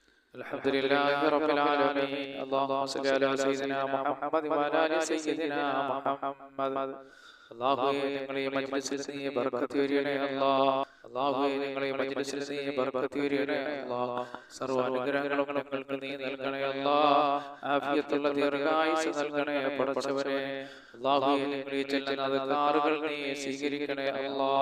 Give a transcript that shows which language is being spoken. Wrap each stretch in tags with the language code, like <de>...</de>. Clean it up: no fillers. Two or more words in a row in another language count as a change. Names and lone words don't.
<ar>الحمد لله رب العالمين. اللهم صل على سيدنا محمد وعلى آل سيدنا محمد.</ar> <ml>അല്ലാഹുവേ, ഞങ്ങളെ മജ്ലിസിൽ നീ ബർക്കത്ത് ചൊരിയണേ അല്ലാഹ്. അല്ലാഹുവേ, ഞങ്ങളെ മജ്ലിസിൽ നീ ബർക്കത്ത് ചൊരിയണേ അല്ലാഹ്. സർവ്വ അനുഗ്രഹങ്ങളും ഞങ്ങൾക്ക് നീ നൽകണേ അല്ലാഹ്. ആഫിയത്തുള്ള ദീർഘായുസ്സ് നൽകണേ പടച്ചവനെ. അല്ലാഹുവേ, ഞങ്ങൾ ഈ ചെല്ലുന്ന അദ്കാറുകൾ നീ സ്വീകരിക്കണേ അല്ലാഹ്.</ml>